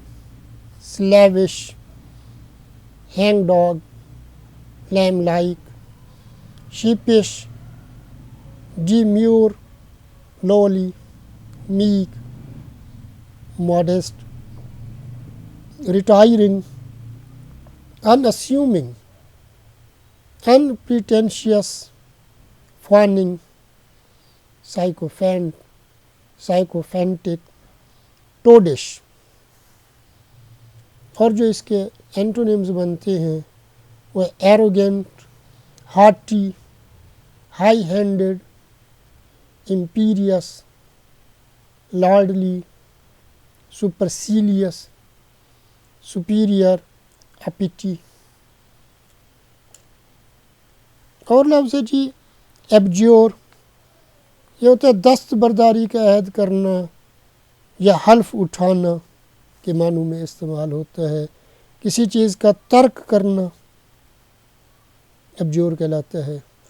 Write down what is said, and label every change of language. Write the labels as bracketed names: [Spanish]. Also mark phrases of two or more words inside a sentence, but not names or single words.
[English] slavish, hangdog, lamb-like, sheepish, demure, lowly, meek, modest, retiring, unassuming، unpretentious، fawning، psychophantic، toadish. [Urdu] اور جو اس کے اینٹونیمز بنتے ہیں وہ arrogant، [English] haughty، high handed، imperious، lordly، supercilious، superior، appetite. [Urdu] اور لفظ ہے جی ایبجیور. یہ ہوتا ہے دستبرداری کا عہد کرنا یا حلف اٹھانا کے معنوں میں استعمال ہوتا ہے. کسی چیز کا ترک کرنا ایبجیور کہلاتا ہے.